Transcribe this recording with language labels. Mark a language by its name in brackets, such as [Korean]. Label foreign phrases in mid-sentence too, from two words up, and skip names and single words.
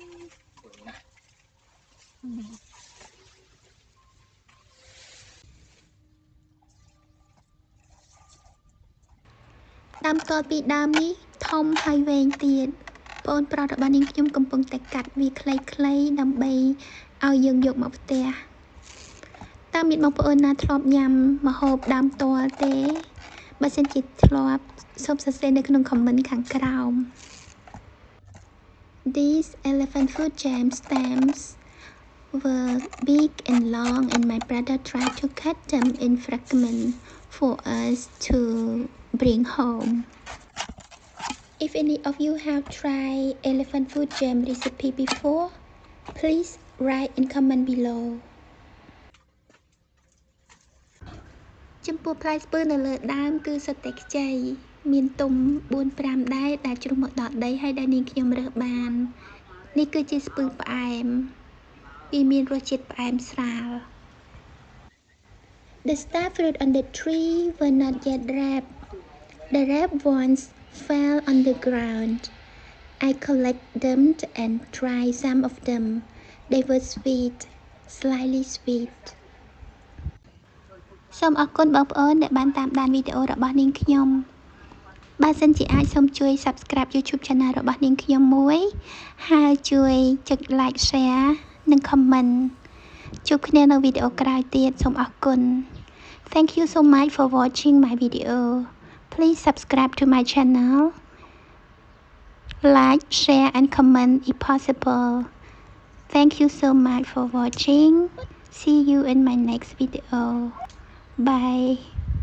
[Khmer] ដើមតលពីដើមនេះធំហើយវែងទៀតបងប្រុសរបស់នាងខ្ញុំកំពុងតែកាត់វាខ្លីៗដើម្បីឲ្យយើងយកមកផ្ទះតើមានបងប្អូនណាធ្លាប់ញ៉ាំម្ហូបដើមតលទេបើសិនជាធ្លាប់សូមសរសេរនៅក្នុង comment ខាងក្រោម [English] These elephant food jam stems were big and long and my brother tried to cut them in fragments for us to bring home. If any of you have tried elephant food jam recipe before, please write in comment below. [Khmer] ចំពោះផ្លែស្ពឺនៅលើដើមគឺសុទ្ធតែខ្ចីមានទុំ 4-5 ដែរដែលជ្រុះមកដល់ដីហើយដែលនាងខ្ញុំរើសបាននេះគឺជាស្ពឺផ្អែមវាមានរសជាតិផ្អែមស្រាល [English] The star fruit on the tree were not yet ripe. The ripe ones fell on the ground. I collected them and tried some of them. They were sweet, slightly sweet. [Khmer] សូមអរគុណបងប្អូនដែលបានតាមដានវីដេអូរបស់នាងខ្ញុំបើសិនជាអាចសូមជួយ [English] Subscribe YouTube Channel [Khmer] របស់នាងខ្ញុំមួយហើយជួយចុច [English] Like Share [Khmer] និង Comment ជួបគ្នានៅវីដេអូក្រោយទៀតសូមអរគុណ [English] Thank you so much for watching my video. Please subscribe to my channel. Like, share and comment if possible. Thank you so much for watching. See you in my next video. Bye.